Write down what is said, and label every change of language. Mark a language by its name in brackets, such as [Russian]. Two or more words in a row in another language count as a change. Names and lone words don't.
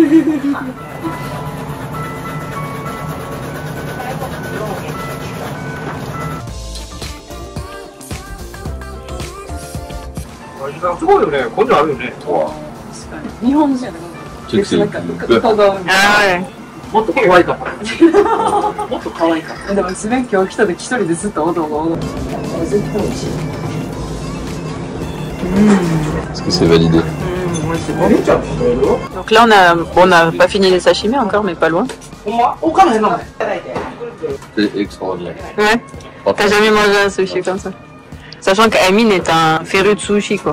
[French] Tu sais que c'est le bœuf. Ah ouais. [Japanese] もっと可愛いかも。もっと可愛いかも。でも、自分今日来た時一人でずっとおどおど。絶対美味しい。 [French] Est-ce que c'est validé? Ouais, c'est bon. Donc là, on n'a pas fini les sashimi encore, mais pas loin. C'est extraordinaire. Ouais. T'as jamais mangé un sushi comme ça? Sachant qu'Amine est un féru de sushi, quoi.